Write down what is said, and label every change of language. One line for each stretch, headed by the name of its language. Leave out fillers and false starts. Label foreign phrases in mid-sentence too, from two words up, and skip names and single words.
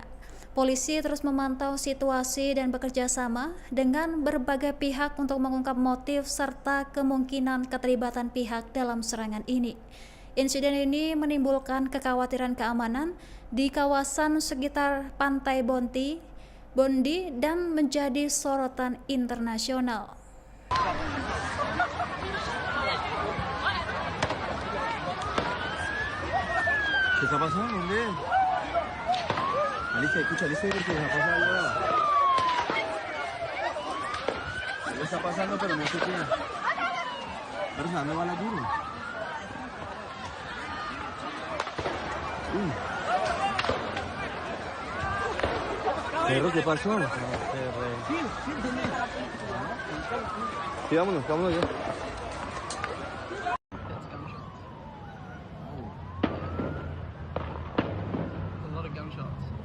Indonesian: Polisi terus memantau situasi dan bekerja sama dengan berbagai pihak untuk mengungkap motif serta kemungkinan keterlibatan pihak dalam serangan ini. Insiden ini menimbulkan kekhawatiran keamanan di kawasan sekitar Pantai Bondi dan menjadi sorotan internasional.
Spanish: ¿Qué está pasando, hombre? Alicia, escucha, Alicia, porque nos ha pasado algo. Algo está pasando, pero no sé qué. Pero ¿a dónde va la duro? Perro, ¿qué pasó? Sí, vámonos ya. Gunshots.